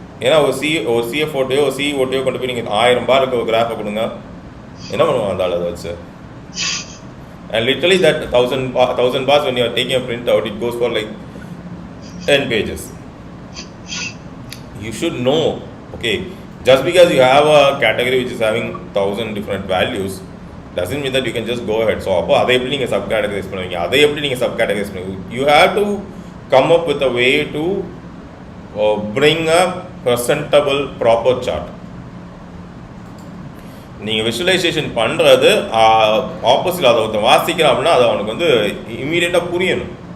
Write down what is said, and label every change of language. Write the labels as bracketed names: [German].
[Tamil] ஏன்னா ஒரு சிஎஃப்ஓட்டையோ ஒரு சிஓட்டையோ கொண்டு போய் நீங்கள் 1000 பார் இருக்க ஒரு கிராஃபை கொடுங்க, என்ன பண்ணுவாங்க அந்த அளவு வச்சு? [English] And literally that 1000 bars, when you are taking a print out, it goes for like 10 pages. You should know, okay, just because you have a category which is having 1000 different values doesn't mean that you can just go ahead. [Tamil] So அப்போ அதை எப்படி நீங்கள் sub categorise பண்ணுவீங்க, அதை எப்படி நீங்கள் sub categorise பண்ணுவீங்க? [English] You have to come up with a way to bring a presentable proper chart. [Tamil] நீங்கள் விஷுவலைசேஷன் பண்ணுறது ஆப்போசிட், அதை ஒருத்தன் வாசிக்கிறான் அப்படின்னா அது அவனுக்கு வந்து இமீடியட்டாக புரியணும்.